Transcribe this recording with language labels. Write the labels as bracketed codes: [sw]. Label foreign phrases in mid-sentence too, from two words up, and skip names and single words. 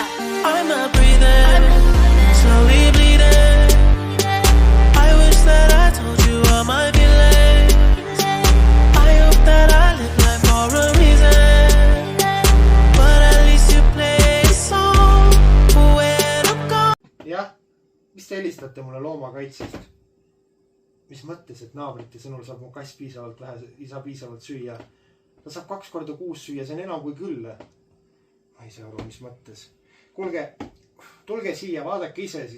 [en] I'm not breathing. Slowly bleeding. I wish that I told you all my feelings. I hope that I live life for a reason. But at least you play a song. [et] Jah, mis te helistate mulle loomakaitsest? Mis mõttes, et naabrite sõnul saab mu kass piisavalt vähe, ei saa piisavalt süüa? Ta saab 2 korda kuus süüa, see on enam kui küll. Ma ei saa aru, mis mõttes. Kuulge, tulge siia, vaadake ise siis.